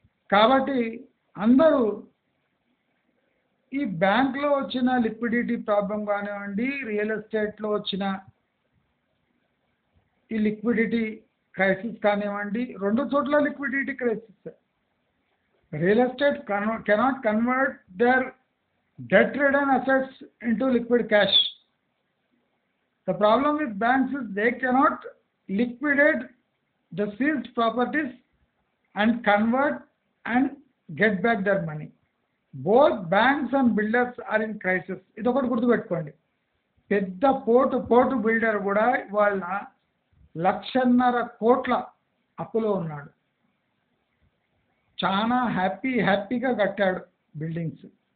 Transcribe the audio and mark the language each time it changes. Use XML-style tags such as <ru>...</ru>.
<te>కాబట్టి అందరూ ఈ బ్యాంక్లో వచ్చిన లిక్విడిటీ ప్రాబ్లం కానివ్వండి, రియల్ ఎస్టేట్లో వచ్చిన ఈ లిక్విడిటీ క్రైసిస్ కానివ్వండి, 2 చోట్ల liquidity crisis.</te> <en>Real estate cannot convert their debt-ridden assets into liquid cash. The problem with banks is they cannot liquidate the seized properties and convert and get back their money. Both banks and builders are in crisis.</en> <te>ఇది ఒకటి గుర్తుపెట్టుకోండి. పెద్ద port builder కూడా వాళ్ళ 1,50,000 కోట్ల అప్పులో ఉన్నాడు. చాలా హ్యాపీగా కట్టాడు బిల్డింగ్స్.</te>